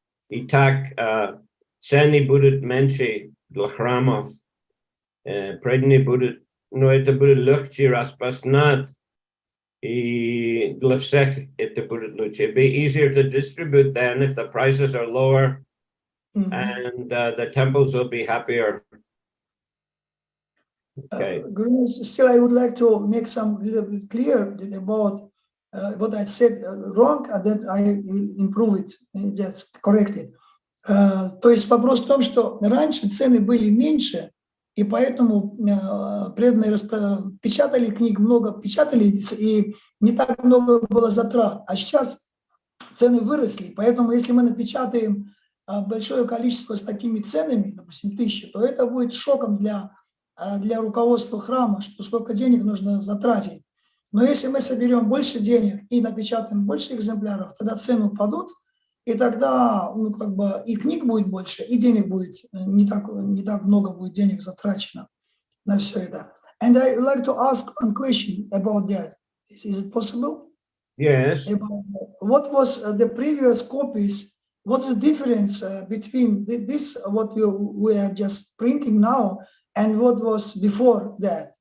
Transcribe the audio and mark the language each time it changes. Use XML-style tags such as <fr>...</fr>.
<ru>И так цены будут меньше для храмов. Преданные будут, но это будет легче распространять. И для всех это будет лучше.</ru> <en>It'll be easier to distribute then if the prices are lower, and the temples will be happier. Okay. Guru, still I would like to make some little bit clear about what I said wrong, and that I will improve it, just correct it.</en> <ru>То есть вопрос в том, что раньше цены были меньше, и поэтому преданные печатали книг, много печатали, и не так много было затрат. А сейчас цены выросли, поэтому если мы напечатаем большое количество с такими ценами, допустим, 1000, то это будет шоком для руководства храма, что сколько денег нужно затратить. Но если мы соберем больше денег и напечатаем больше экземпляров, тогда цены упадут, и тогда и книг будет больше, и денег будет не так много будет денег затрачено на все это.</ru> <en>And I would like to ask one question about that. Is it possible? Yes. What was the previous copies? What's the difference between this what we are just printing now and what was before that?</en>